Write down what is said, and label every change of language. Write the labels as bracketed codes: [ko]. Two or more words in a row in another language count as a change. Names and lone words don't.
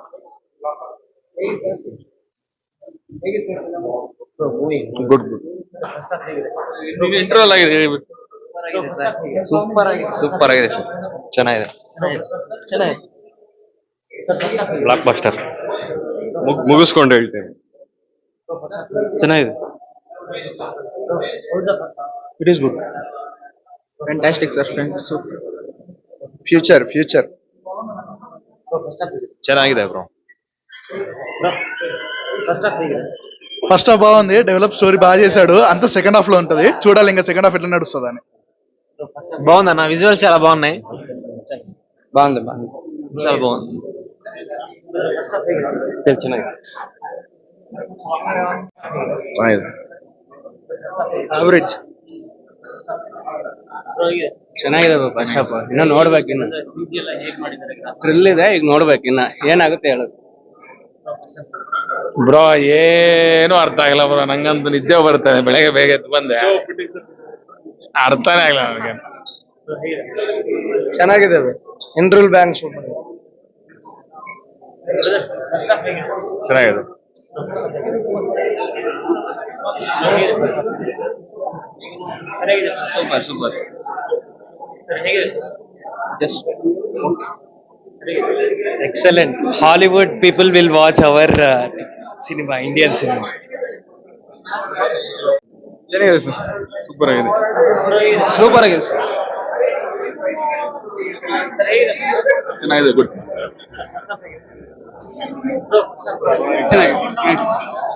[en] good good. [kn] ಇಂಟರ್ವಲ್ ಆಗಿದೆ. ಸೂಪರ್ ಆಗಿದೆ ಸರ್. ಚೆನ್ನಾಗಿದೆ. [en] block buster. [kn] ಮುಗಿಸ್ಕೊಂಡು ಹೇಳ್ತೇನೆ. ಚೆನ್ನಾಗಿದೆ. [en] It is good. Fantastic, sir. Super. Future. [kn] ಚೆನ್ನಾಗಿದೆ ಬ್ರೋ. [en] first half [te] బాగుంది, [en] develop story [te] బాగా చేశాడు. అంతా [en] second half [te] లో ఉంటది, చూడాలి ఇంకా [en] second half [te] ఎట్లా నడుస్తుంది అని. బాగుందన్న, విజువల్స్ చాలా బాగున్నాయి. బాగుంది చాలా బాగుంది. [kn] ಚೆನ್ನಾಗಿದೆ. [te] యావరేజ్. [kn] ಚೆನ್ನಾಗಿದೆ [en] first half. [kn] ಇನ್ನ ನೋಡ್ಬೇಕು, ಇನ್ನ ಥ್ರಿಲ್ ಇದೆ, ಈಗ ನೋಡ್ಬೇಕು ಇನ್ನ ಏನಾಗುತ್ತೆ ಹೇಳೋದು. ಬ್ರೋ ಏನು ಅರ್ಥ ಆಗಿಲ್ಲ ಬ್ರೋ, ನಂಗಂತೂ ನಿದ್ದೆ ಬರ್ತದೆ. ಬೆಳಗ್ಗೆ ಬೇಗ ಎದ್ದು ಬಂದೆ, ಅರ್ಥನೇ ಆಗಿಲ್ಲ ನನಗೆ. ಚೆನ್ನಾಗಿದೆ, [en] intral bank [kn] ಚೆನ್ನಾಗಿದೆ. ಸೂಪರ್. [en] Just excellent. Hollywood people will watch our cinema, Indian cinema. [kn] ಚೆನ್ನಾಗಿದೆ ಸರ್, ಸೂಪರ್ ಆಗಿದೆ. ಸರ್. ಚೆನ್ನಾಗಿದೆ, ಗುಡ್. ಚೆನ್ನಾಗಿದೆ.